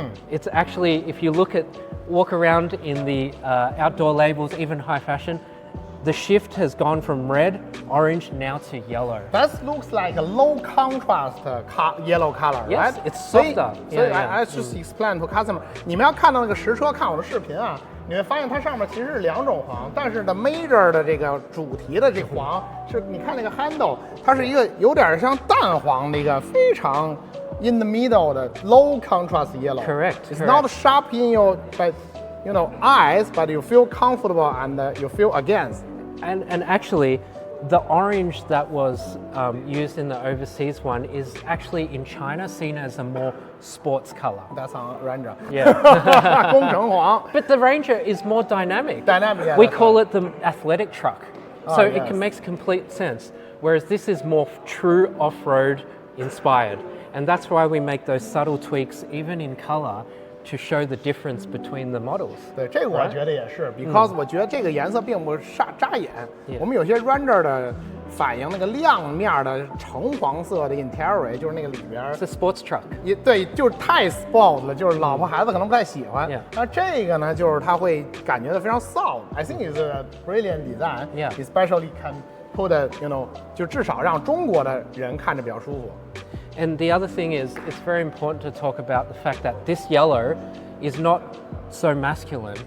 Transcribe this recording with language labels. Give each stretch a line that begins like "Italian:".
English: It's actually, if you walk around in the outdoor labels, even high fashion, the shift has gone from red, orange, now to yellow. That looks like a low contrast yellow color, yes, right? It's softer.
Chinese: 所以
English: I just explain to customer.
Chinese: 你们要看到那个实车，看我的视频啊，你会发现它上面其实是两种黄，但是的 major 的这个主题的这黄是，你看那个 handle， 它是一个有点像淡黄的一个非常
English: in the middle
Chinese: 的
English: low contrast yellow. Correct. It's not sharp in your eyes, but you feel comfortable and you feel against. And actually, the orange that was used in the overseas one is actually in China seen as a more sports color. That's on Ranger. Yeah.
Chinese: 工程黄
English: But the Ranger is more dynamic. Dynamic, yeah, We that's call right. it the athletic truck. So yes. it makes complete sense. Whereas this is more true off-road inspired. And that's why we make those subtle tweaks, even in color, to show the difference between the models.
Chinese: 对，这个我觉得也是
English: because
Chinese: 我觉得这个颜色并不扎眼。我们有些 Ranger 的反映那个亮面的橙黄色的 interior， 就是那个里边
English: It's a sports truck.
Chinese: 也对，就是太 sport 了，就是老婆孩子可能不太喜欢。
English: Yeah.
Chinese: 那这个呢，就是它会感觉到非常 soft.
English: I think it's a brilliant design. Yeah. Especially can put
Chinese: 就至少让中国的人看着比较舒服。
English: And the other thing is, it's very important to talk about the fact that this yellow is not so masculine.